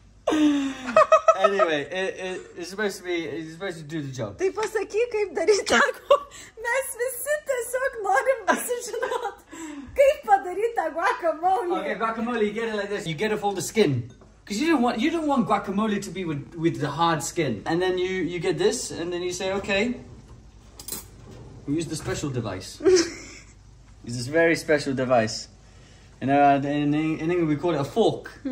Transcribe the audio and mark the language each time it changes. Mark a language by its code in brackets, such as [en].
[en] Anyway, it's supposed to do the job. [lt] Tai pasakyk, kaip daryti tako. Mes visi tiesiog norim pasižinot, kaip padaryti guacamole. [en] Okay, guacamole, you get it like this. You get off all the skin. Because you don't want guacamole to be with the hard skin. And then you get this, and then you say, okay, we use the special device. It's this very special device. And in England we call it a fork.